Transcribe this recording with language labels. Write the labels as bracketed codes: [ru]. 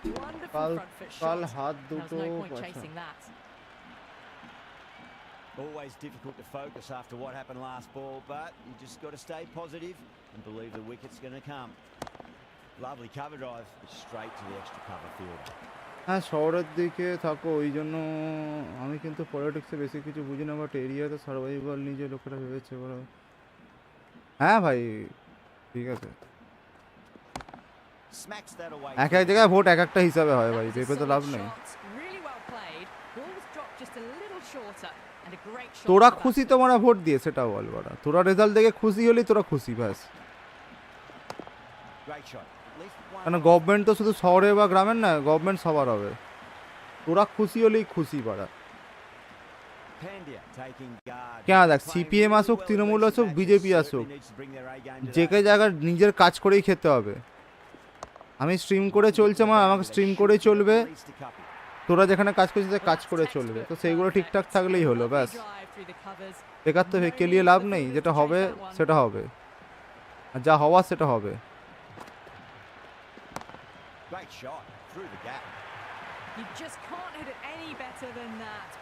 [en] Wonderful front foot [bn] কাল [en] shot. [bn] হাত [en] There's [bn] দুটো [en] no point chasing that. Always difficult to focus after what happened last ball, but you just got to stay positive and believe the wicket's going to come. Lovely cover drive, straight to the extra cover fielder. [bn] হ্যাঁ শহরের দিকে থাকো ওই জন্য আমি কিন্তু পলিটিক্সে বেশি কিছু বুঝি না, বাট এরিয়াতে সার্ভাইভাল নিজে লোকেরা ভেবেছে ওরা। হ্যাঁ ভাই ঠিক আছে, [en] Smacks that away. [bn] এক এক জায়গায় ভোট এক একটা হিসাবে হয় ভাই, ভেবে তো লাভ নেই। [en] Really well played. Ball was dropped just a little shorter and a great shot. [bn] তোরা খুশি তোমরা ভোট দিয়ে সেটা বল বড়া, তোরা রেজাল্ট দেখে খুশি হলি তোরা খুশি ব্যাস। [en] Great shot. At least one. [bn] কারণ গভর্নমেন্ট তো শুধু শহরে বা গ্রামের না, গভর্নমেন্ট সবার হবে, তোরা খুশি হলেই খুশি পাড়া। [en] Pandya taking guard. [bn] কেন দেখ সিপিএম আসুক, তৃণমূল আসুক, বিজেপি আসুক, যে কে জায়গায় নিজের কাজ করেই খেতে হবে। আমি স্ট্রিম করে চলছে মা, আমাকে স্ট্রিম করেই চলবে, তোরা যেখানে কাজ করছিস কাজ করে চলবে, তো সেইগুলো ঠিকঠাক থাকলেই হলো ব্যাস। বেকার তো কেলিয়ে লাভ নেই, যেটা হবে সেটা হবে, আর যা হওয়া সেটা হবে। [en] Great shot through the gap. You just can't hit it any better than that.